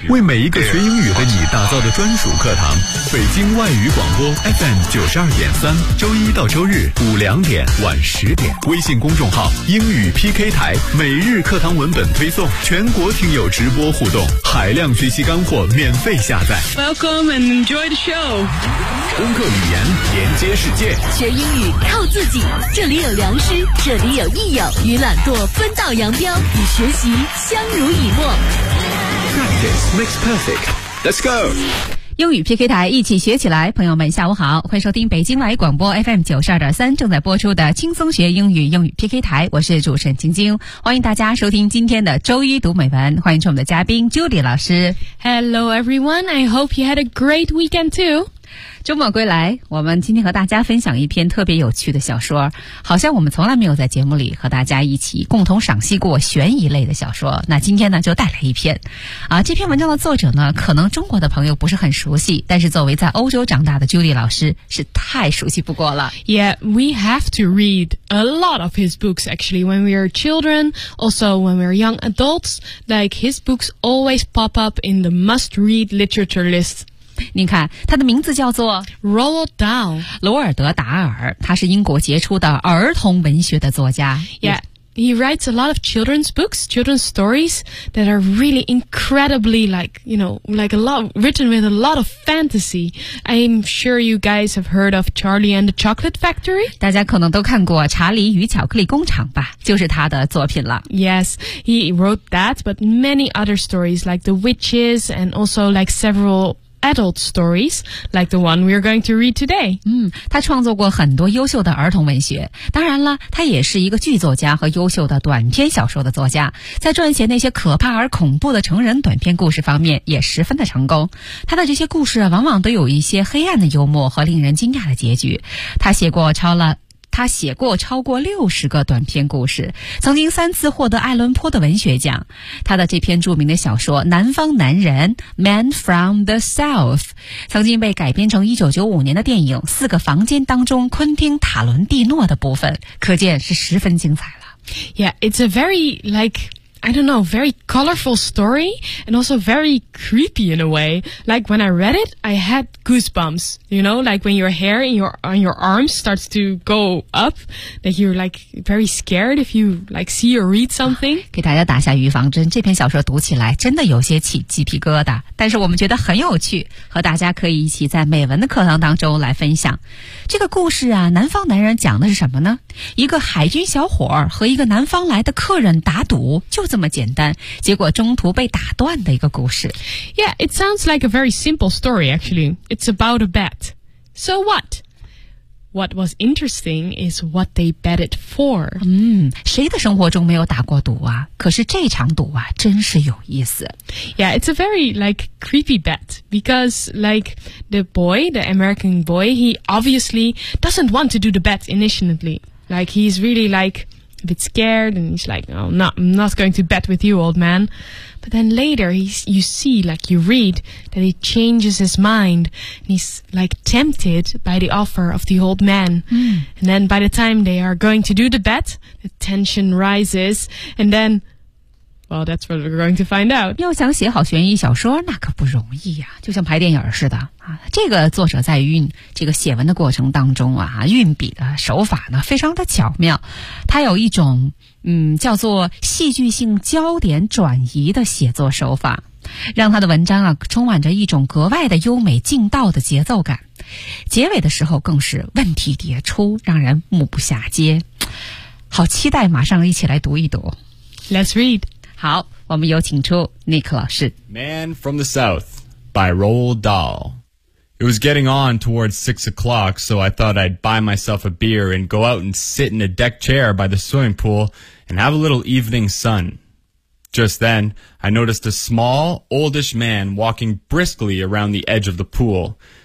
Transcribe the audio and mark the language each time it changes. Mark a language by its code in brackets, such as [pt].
[zh] 为每一个学英语的你打造的专属课堂，北京外语广播 FM 92.3，周一到周日5-2点晚10点，微信公众号英语 PK 台，每日课堂文本推送，全国听友直播互动，海量学习干货免费下载。 [en] Welcome and enjoy the show。 [zh] 攻克语言，连接世界，学英语靠自己。这里有良师，这里有益友，与懒惰分道扬镳，与学习相濡以沫。 [en] Practice makes perfect. Let's go. [zh] 英语 PK 台，一起学起来。朋友们下午好，欢迎收听北京外语广播 FM 92.3 正在播出的轻松学英语，英语 PK 台，我是主持人晶晶，欢迎大家收听今天的周一读美文，欢迎出我们的嘉宾 Judy 老师。 [en] Hello everyone, I hope you had a great weekend too。 [zh] 周末归来，我们今天和大家分享一篇特别有趣的小说，好像我们从来没有在节目里和大家一起共同赏析过悬疑类的小说，那今天呢就带来一篇啊。这篇文章的作者呢可能中国的朋友不是很熟悉，但是作为在欧洲长大的 Judy 老师是太熟悉不过了。 [en] Yeah, we have to read a lot of his books actually when we are children, also when we are young adults, like his books always pop up in the must read literature lists. [zh] 您看，他的名字叫做 [en] Roald Dahl， [zh] 罗尔德达尔，他是英国杰出的儿童文学的作家。 [en] Yeah, he writes a lot of children's books, children's stories that are really incredibly like, you know, like a lot, written with a lot of fantasy. I'm sure you guys have heard of Charlie and the Chocolate Factory. [zh] 大家可能都看过查理与巧克力工厂吧，就是他的作品了。 [en] Yes, he wrote that, but many other stories like The Witches and also like severaladult stories like the one we're going to read today. [zh] 他创作过很多优秀的儿童文学，当然了他也是一个剧作家和优秀的短篇小说的作家，在撰写那些可怕而恐怖的成人短篇故事方面也十分的成功。他的这些故事往往都有一些黑暗的幽默和令人惊讶的结局。他写过超过60个短篇故事，曾经3次获得艾伦坡的文学奖。他的这篇著名的小说《南方男人》（Man from the South） 曾经被改编成1995年的电影《四个房间》当中昆汀·塔伦蒂诺的部分，可见是十分精彩了。 [en] Yeah, it's a very like. I don't know, very colorful story and also very creepy in a way. Like when I read it, I had goosebumps, you know, like when your hair on your arms starts to go up, that you're like very scared if you like see or read something. [zh] 给大家打下预防针，这篇小说读起来真的有些起鸡皮疙瘩，但是我们觉得很有趣，和大家可以一起在美文的课堂当中来分享。这个故事啊，南方男人讲的是什么呢？一个海军小伙和一个南方来的客人打赌，就这么简单，结果中途被打断的一个故事。 [en] Yeah, it sounds like a very simple story actually. It's about a bet. So what? What was interesting is what they betted for. [zh] 谁的生活中没有打过赌啊？可是这场赌啊，真是有意思。 [en] Yeah, it's a very like creepy bet. Because like the boy, the American boy, he obviously doesn't want to do the bet initially. Like he's really likeA bit scared, and he's like, oh, no, I'm not going to bet with you, old man. But then later, you see, like you read, that he changes his mind, and he's like tempted by the offer of the old man. And then by the time they are going to do the bet, the tension rises, and then Well, that's what we're going to find out. [zh] 要想写好悬疑小说，那可不容易呀、啊，就像拍电影似的啊。这个作者在运这个写文的过程当中啊，运笔的手法呢，非常的巧妙。他有一种叫做戏剧性焦点转移的写作手法，让他的文章啊，充满着一种格外的优美劲道的节奏感。结尾的时候更是问题迭出，让人目不暇接。好期待，马上一起来读一读。 [en] Let's read. [zh] 好，我们有请出 Nick 老师。 [en] Man from the South by Roald Dahl. It was getting on towards 6 o'clock, so I thought I'd buy myself a beer and go out and sit in a deck chair by the swimming pool and have a little evening sun. Just then, I noticed a small, oldish man walking briskly around the edge of the pool.